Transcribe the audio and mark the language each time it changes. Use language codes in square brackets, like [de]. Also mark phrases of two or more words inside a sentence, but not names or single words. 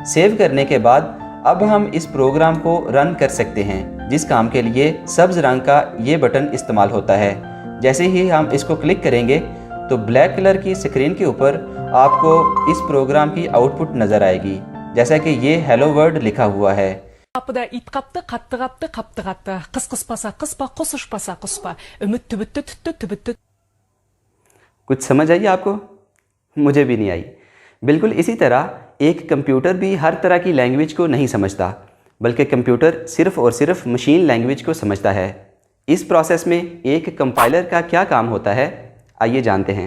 [ur] سیو کرنے کے بعد اب ہم اس پروگرام کو رن کر سکتے ہیں، جس کام کے لیے سبز رنگ کا یہ بٹن استعمال ہوتا ہے. جیسے ہی ہم اس کو کلک کریں گے تو [en] black color [ur] کی سکرین کے اوپر آپ کو اس پروگرام کی آؤٹ پٹ نظر آئے گی، جیسا کہ یہ [en] hello word [ur] لکھا ہوا ہے. [tr] Kapıda it kaptı, kattı kaptı, kaptı kattı. Kıs kıspasa kıspa, kusuşpasa kuspa. Ümit tübüttü tüttü tübüttü. [ur] کچھ سمجھ آئی آپ کو؟ مجھے بھی نہیں آئی. بالکل اسی طرح ایک کمپیوٹر بھی ہر طرح کی لینگویج کو نہیں سمجھتا، بلکہ کمپیوٹر صرف اور صرف [en] machine language [ur] کو سمجھتا ہے. اس پروسیس میں ایک کمپائلر کا کیا کام ہوتا ہے، آئیے جانتے ہیں.